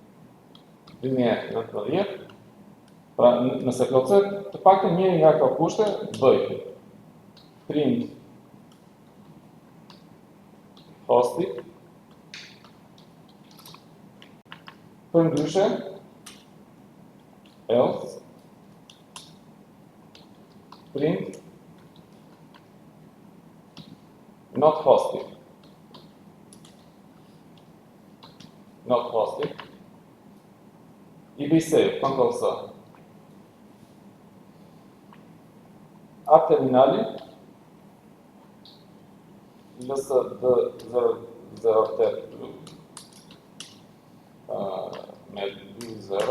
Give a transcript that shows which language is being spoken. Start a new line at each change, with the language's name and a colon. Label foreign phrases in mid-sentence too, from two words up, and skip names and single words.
Albanian: 2019. Pra, nëse plotësohet të paktën njëri nga këto kushte, bëj print hosti, përndryshe,
English: else, print, not hosted. Not hosted.
Albanian: EBSave, Ctrl+C. App terminali, LSD008 me 2.0.